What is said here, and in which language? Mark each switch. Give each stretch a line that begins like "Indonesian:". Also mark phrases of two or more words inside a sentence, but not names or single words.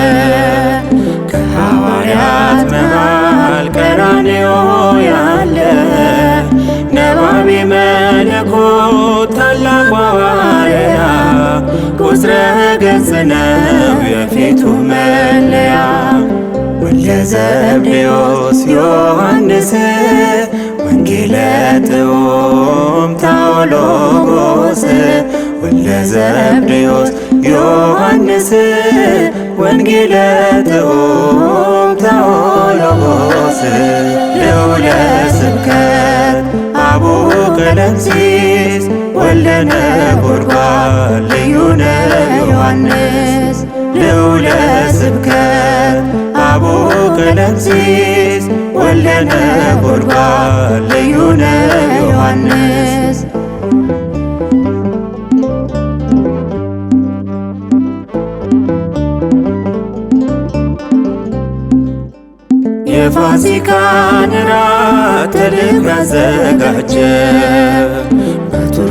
Amharic: ከሐዋርያት መሃል ቀራንዮ ያለ
Geez: ነባቤ መለኮት
Amharic: ታላቁ ሐዋርያ
Geez: ቁጽረ ገጽ
Amharic: ነው የፊቱ መለያ ወልደ ዘብዴዎስ ዮሐንስ
Geez: ወንጌለ ጥዑም ታኦሎጎስ ወልደ ዘብዴዎስ ዮሐንስ ወንጌለ ጥዑም
Amharic: ታኦሎጎስ
Geez: ልዑለ ስብከት
Amharic: አቡነ ቀለምሲስ
Geez: ወልደ ነጎድጓድ
Amharic: ልዩ ነው ዮሐንስ
Geez: ልዑለ ስብከት
Amharic: አቡነ ቀለምሲስ
Geez: ወልደ ነጎድጓድ
Amharic: ልዩ ነው ዮሐንስ የፋሲካን ራት ተልኮ ያዘጋጀ በቱርክ